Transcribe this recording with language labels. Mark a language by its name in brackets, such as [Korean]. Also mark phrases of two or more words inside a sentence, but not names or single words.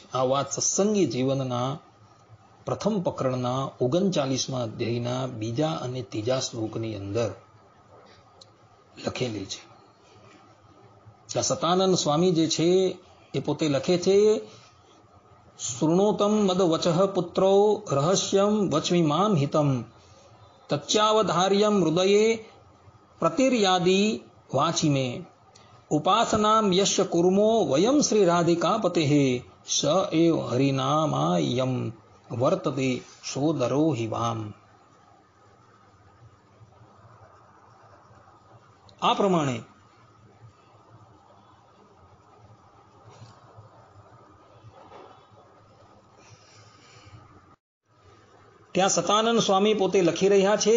[Gujarati] આ વાત સત્સંગી જીવનના પ્રથમ પ્રકરણના 39મા અધ્યાયના 2 અને 3 શ્લોકની અંદર લખેલી છે. ત્યાં સતાનંદ સ્વામી જે છે એ પોતે લખે છે [Sanskrit] शृणोतम मद वचः पुत्रो रहस्यम वच्मिमाम हितम तच्चावधार्यम हृदये प्रतिर्यादि वाचि में उपासनाम यस्य कुर्मो वयम श्री राधिकापतेः स एव हरिनामायम वर्तते सोदरो हि वाम। [Gujarati] આ પ્રમાણે ત્યાં સતાનંદ સ્વામી પોતે લખી રહ્યા છે,